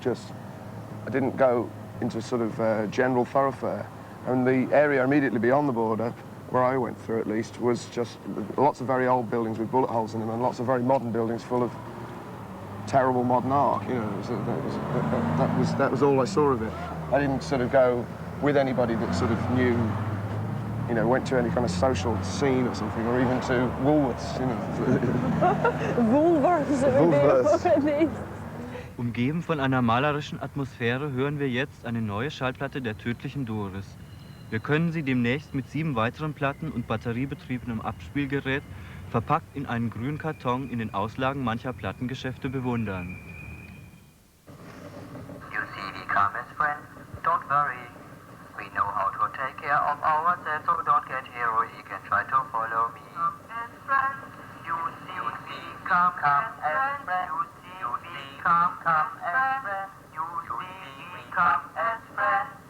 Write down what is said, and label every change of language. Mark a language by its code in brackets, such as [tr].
[en] I didn't go into sort of general thoroughfare, and the area immediately beyond the border, where I went through at least, was just lots of very old buildings with bullet holes in them, and lots of very modern buildings full of terrible modern art. You know, that was all I saw of it. I didn't sort of go with anybody that sort of knew, you know, went to any kind of social scene or something, or even to Woolworths, you know. Woolworths. [de] Umgeben von einer malerischen Atmosphäre hören wir jetzt eine neue Schallplatte der tödlichen Doris. Wir können sie demnächst mit 7 weiteren Platten und batteriebetriebenem Abspielgerät verpackt in einen grünen Karton in den Auslagen mancher Plattengeschäfte bewundern. [en] You see, we come as friends, don't worry. We know how to take care of ourselves, so don't get heroic and try to follow me. Come as friends, you see, come as friends, you see, come as friends, you see, come as friends.